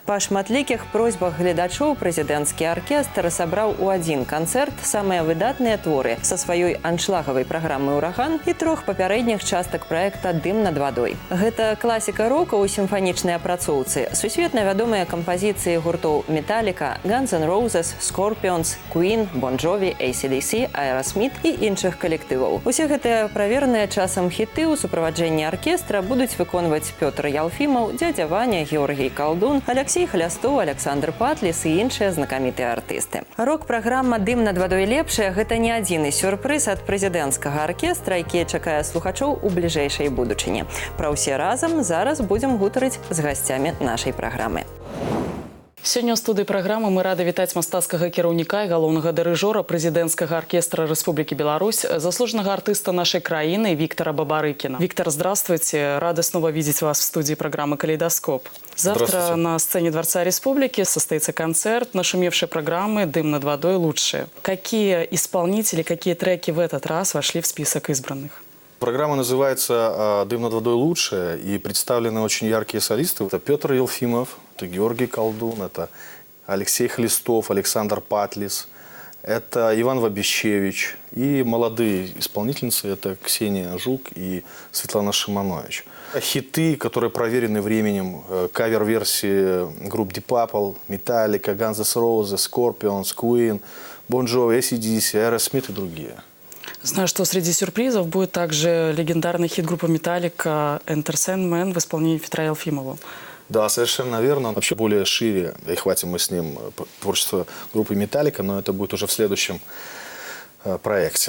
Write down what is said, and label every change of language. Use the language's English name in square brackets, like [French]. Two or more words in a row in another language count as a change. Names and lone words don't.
[Belarusian] Па шматлікіх просьбах гледачоў прэзідэнцкі аркестр сабраў у адзін канцэрт самыя выдатныя творы са сваёй аншлагавай праграмы «Ураган» і 3 папярэдніх частак праекта «Дым над вадой». Гэта класіка рока ў сімфанічнай апрацоўцы, сусветна вядомыя кампазіцыі гуртоў «Металліка», «Guns N' Roses», «Scorpions», «Queen», «Bon Jovi», «AC/DC», «Aerosmith» і іншых калектываў. Усе гэтыя праверныя часам хіты ў суправаджэнні аркестра будуць выконваць Пётр Ялфімаў, дзядзя Ваня, Георгій Калдун, Алексей Хлястоў, Александр Патліс і іншыя знакамітыя артысты. Рок-праграма «Дым над вадой лепшая» – гэта не адзіны сюрпрыз ад прэзідэнцкага аркестра, які чакае слухачоў у бліжэйшай будучыні. Пра ўсе разам зараз будзем гутарыць з гасцямі нашай праграмы. Сёння ў студыі праграмы мы рады вітаць мастацкага кіраўніка і галоўнага дырыжора прэзідэнцкага аркестра Рэспублікі Беларусь, [Russian] заслуженного артиста нашей краины Виктора Бабарыкина. Виктор, здравствуйте. Рада снова видеть вас в студии программы «Калейдоскоп». Завтра на сцене Дворца Республики состоится концерт нашумевшей программы «Дым над водой лучшее». Какие исполнители, какие треки в этот раз вошли в список избранных? Программа называется «Дым над водой лучшее», и представлены очень яркие солисты. Это Петр Елфимов, это Георгий Колдун, это Алексей Хлестов, Александр Патлис, это Иван Вабищевич и молодые исполнительницы, это Ксения Жук и Светлана Шиманович. Хиты, которые проверены временем, кавер-версии групп Deep Purple, Metallica, Guns N' Roses, Scorpions, Queen, Bon Jovi, AC/DC, Aerosmith и другие. Знаю, что среди сюрпризов будет также легендарный хит группы «Металлика» «Enter Sandman» в исполнении Петра Елфимова. Да, совершенно верно. Вообще более шире, и хватим мы с ним творчество группы «Металлика», но это будет уже в следующем проекте.